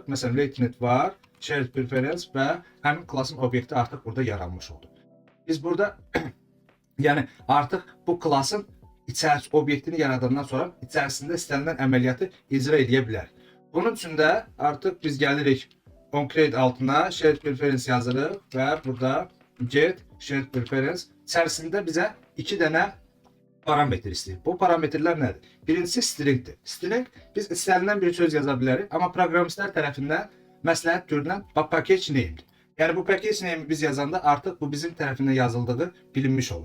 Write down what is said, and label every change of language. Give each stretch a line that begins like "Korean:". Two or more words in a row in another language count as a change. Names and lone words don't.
Azerbaijani: Məsələn, latent var,
English: shared preference
Azerbaijani: və həmin klassın obyekti artıq burada yaranmış oldu. Biz burada yəni artıq bu klassın obyektini yaradandan sonra içərisində istənilən əməliyyatı icra edə bilərik. Bunun üçün də artıq biz gəlirik onCreate altına
English: shared preference
Azerbaijani: yazırıq və burada
English: get shared preference
Azerbaijani: içərisində bizə 2 dənə parametr istəyir. Bu parametrlər nədir? Birincisi stringdir. String biz istənilən bir söz yaza bilərik, amma proqramistlər tərəfindən məsləhət görülən
English: package name'dir.
Azerbaijani: Yəni bu
English: package name'i
Azerbaijani: biz yazanda artıq bu bizim tərəfindən yazıldığı bilinmiş olur.